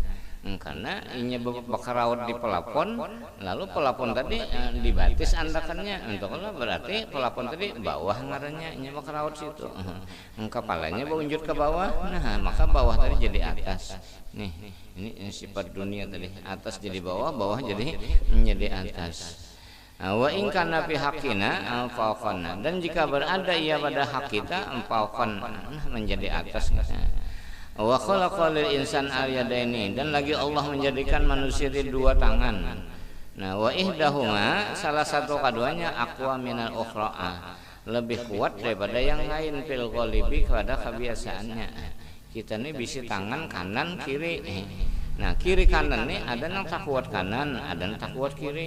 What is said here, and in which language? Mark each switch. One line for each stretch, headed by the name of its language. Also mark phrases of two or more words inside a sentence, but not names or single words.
Banjar: Karena ini bakaraut di pelapon, lalu pelapon tadi dibatis andakannya, untuk berarti pelapon tadi bawah ngarannya, ini bakaraut situ, kepalanya berunjut ke bawah, nah maka bawah tadi jadi atas. Nih, ini sifat dunia tadi, atas jadi bawah, bawah jadi atas.
Arabic: Wa in kana fi haqqina fawqana,
Banjar: dan jika berada ia pada hak kita fawqan, menjadi atas.
Arabic: Wa khalaqal insan al-yadaini,
Banjar: dan lagi Allah menjadikan manusia di dua tangan. Nah,
Arabic: wa ihdahuma,
Banjar: salah satu keduanya
Arabic: aqwa minal ukhra,
Banjar: lebih kuat daripada yang lain,
Arabic: fil ghalibi,
Banjar: pada kebiasaannya. Kita ini bisi tangan kanan kiri. Nah, kiri kanan nih ada nang tak kuat kanan, ada nang tak kuat kiri.